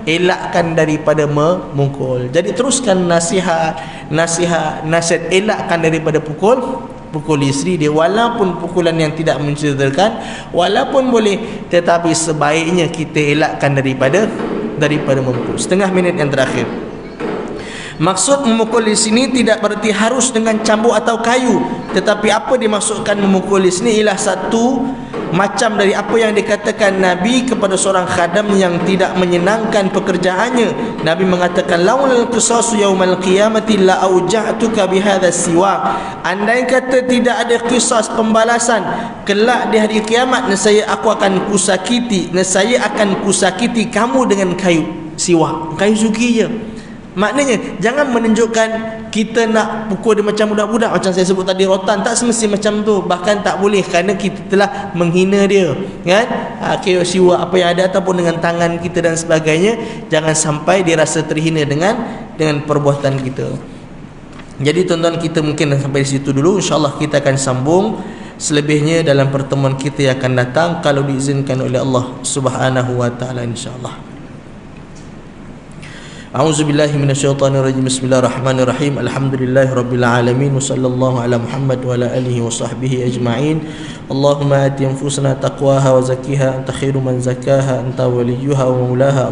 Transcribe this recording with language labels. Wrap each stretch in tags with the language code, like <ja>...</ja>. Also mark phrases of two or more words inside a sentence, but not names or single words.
<ms>Elakkan daripada memukul. Jadi teruskan nasihat, elakkan daripada pukul isteri dia, walaupun pukulan yang tidak mencederakan, walaupun boleh, tetapi sebaiknya kita elakkan daripada memukul. Setengah minit yang terakhir. Maksud memukul di sini tidak berarti harus dengan cambuk atau kayu, tetapi apa dimaksudkan memukul di sini ialah satu macam dari apa yang dikatakan Nabi kepada seorang khadam yang tidak menyenangkan pekerjaannya. Nabi mengatakan,</ms> <ar>لولا القصاص يوم القيامة لأوجعتك بهذا السواك.</ar> <ms>Andai kata tidak ada qisas pembalasan kelak di hari kiamat, nescaya aku akan kusakiti, nescaya akan kusakiti kamu dengan kayu siwak, kayu sugi je. Maknanya jangan menunjukkan kita nak pukul dia macam budak-budak, macam saya sebut tadi, rotan. Tak semesti macam tu, bahkan tak boleh, kerana kita telah menghina dia, kan? Kayu siwak apa yang ada, ataupun dengan tangan kita dan sebagainya. Jangan sampai dia rasa terhina dengan perbuatan kita. Jadi tuan-tuan, kita mungkin sampai di situ dulu. InsyaAllah kita akan sambung selebihnya dalam pertemuan kita yang akan datang, kalau diizinkan oleh Allah</ms> <ar>سبحانه وتعالى,</ar> <ms>insyaAllah.</ms> <ar>أعوذ بالله من الشيطان الرجيم. بسم الله الرحمن الرحيم. الحمد لله رب العالمين وصلى الله على محمد وعلى آله وصحبه أجمعين. اللهم آت أنفسنا تقواها وزكها أنت خير من زكاها أنت وليها ومولاها.</ar>